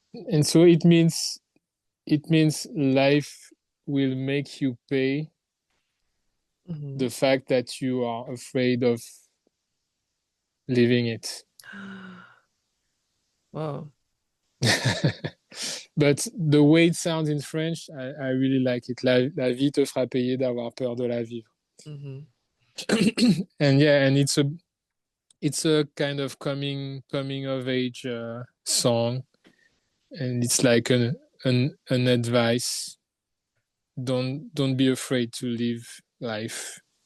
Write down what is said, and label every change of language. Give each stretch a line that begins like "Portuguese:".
English: And so it means life will make you pay Mm-hmm. the fact that you are afraid of living it. Whoa. But the way it sounds in French, I really like it.
French: La vie te fera payer d'avoir peur de la vivre. Mm-hmm.
English: And yeah, and it's a kind of coming of age song, and it's like an advice. Don't be afraid to live life.